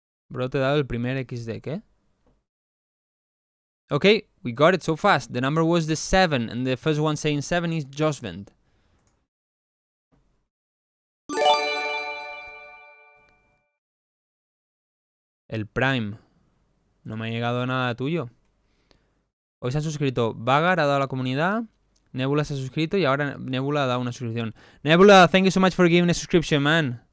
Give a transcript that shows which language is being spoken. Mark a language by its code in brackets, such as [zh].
[es] Bro, te he dado el primer XD, ¿qué? [en] Okay, we got it so fast. The number was the 7, and the first one saying 7 is Josvend. [es] El Prime. No me ha llegado nada tuyo. Hoy se han suscrito. Vagar ha dado a la comunidad. Nebula se ha suscrito y ahora Nebula ha dado una suscripción. [en] Nebula, thank you so much for giving a subscription, man.